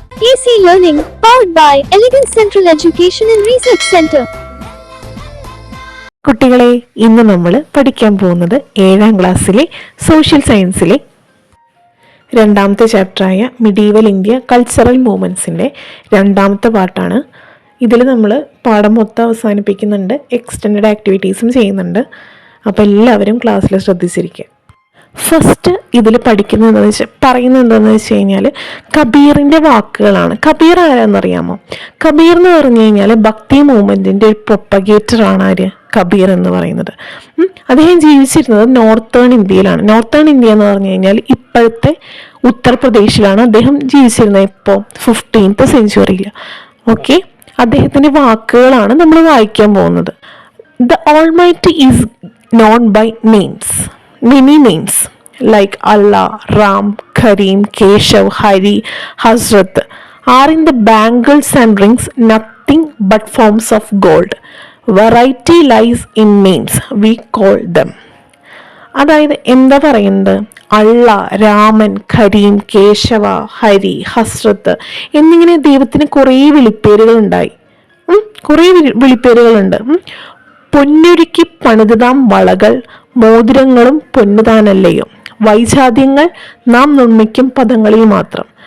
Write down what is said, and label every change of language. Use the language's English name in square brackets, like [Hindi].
[English] AC Learning, powered by Elegant Central Education and Research Center. [Malayalam] കുട്ടികളെ, ഇന്ന് നമ്മൾ പഠിക്കാൻ പോകുന്നത് 7ാം ക്ലാസ്സിലെ സോഷ്യൽ സയൻസിലെ രണ്ടാമത്തെ ചാപ്റ്ററായ മിഡീവൽ ഇന്ത്യ കൾച്ചറൽ മൂവ്മെൻറ്റ്സിൻ്റെ രണ്ടാമത്തെ പാർട്ടാണ്. ഇതിൽ നമ്മൾ പാഠം മൊത്തം അവസാനിപ്പിക്കുന്നുണ്ട്, എക്സ്റ്റൻഡ് ആക്ടിവിറ്റീസും ചെയ്യുന്നുണ്ട്. അപ്പോൾ എല്ലാവരും ക്ലാസ്സിൽ ശ്രദ്ധിച്ചിരിക്കുക. ഫസ്റ്റ് ഇതിൽ പറയുന്നത് എന്താണെന്ന് വെച്ച് കഴിഞ്ഞാൽ കബീറിൻ്റെ വാക്കുകളാണ്. കബീർ ആരാന്നറിയാമോ? കബീർ എന്ന് പറഞ്ഞു കഴിഞ്ഞാൽ ഭക്തി മൂവ്മെൻറ്റിൻ്റെ ഒരു പ്രൊപ്പഗേറ്ററാണ് ആര്? കബീർ എന്ന് പറയുന്നത്. അദ്ദേഹം ജീവിച്ചിരുന്നത് നോർത്തേൺ ഇന്ത്യയിലാണ്. നോർത്തേൺ ഇന്ത്യ എന്ന് പറഞ്ഞു കഴിഞ്ഞാൽ ഇപ്പോഴത്തെ ഉത്തർപ്രദേശിലാണ് അദ്ദേഹം ജീവിച്ചിരുന്നത്. ഇപ്പോൾ 15th സെഞ്ച്വറിയിൽ. ഓക്കെ, അദ്ദേഹത്തിൻ്റെ വാക്കുകളാണ് നമ്മൾ വായിക്കാൻ പോകുന്നത്. [English] The Almighty is known by names. Many names like Allah, Ram, Kareem, Keshav, Hari, Hazrat are in the bangles and rings nothing but forms of gold. Variety lies in names, we call them. [Malayalam] അതായത് എന്താ പറയുന്നത്? അള്ള, രാമൻ, കരീം, കേശവ, ഹരി, ഹസ്രത്ത് എന്നിങ്ങനെ ദൈവത്തിന് കുറേ വിളിപ്പേരുകളുണ്ടായി. കുറേ വിളിപ്പേരുകളുണ്ട്. പൊന്നുരുക്കി പണിതാം വളകൾ മോതിരങ്ങളും പൊന്നുതാനല്ലയോ, വൈജാത്യങ്ങൾ നാം നിർമ്മിക്കും പദങ്ങളിൽ മാത്രം.